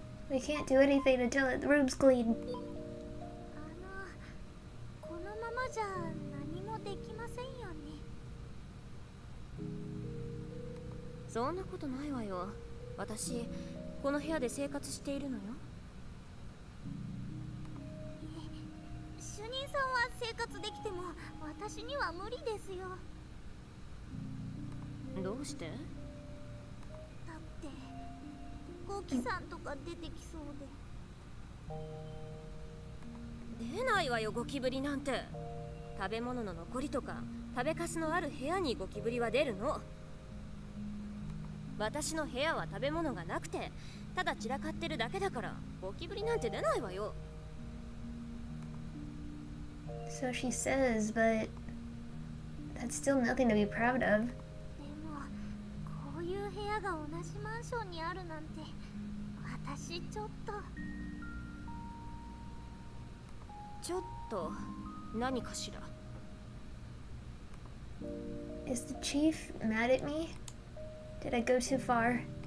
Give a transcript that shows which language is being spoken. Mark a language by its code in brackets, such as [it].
[en] We can't do anything until the room's clean. [ja] このままじゃ何もできませんよね。そんなことないわよ。私、この部屋で生活しているのよ。主任さんは生活できても私には無理ですよ。どうして？だってゴキさんとか出てきそうで。出ないわよ、ゴキブリなんて。食べ物の残りとか食べかすのある部屋にゴキブリは出るの。私の部屋は食べ物がなくてただ散らかってるだけだからゴキブリなんて出ないわよ。 [en] So she says, but that's still nothing to be proud of. [ja] でもこういう部屋が同じマンションにあるなんて私ちょっと。ちょっと何かしら。 [en] Is the chief mad at me? Did I go too far?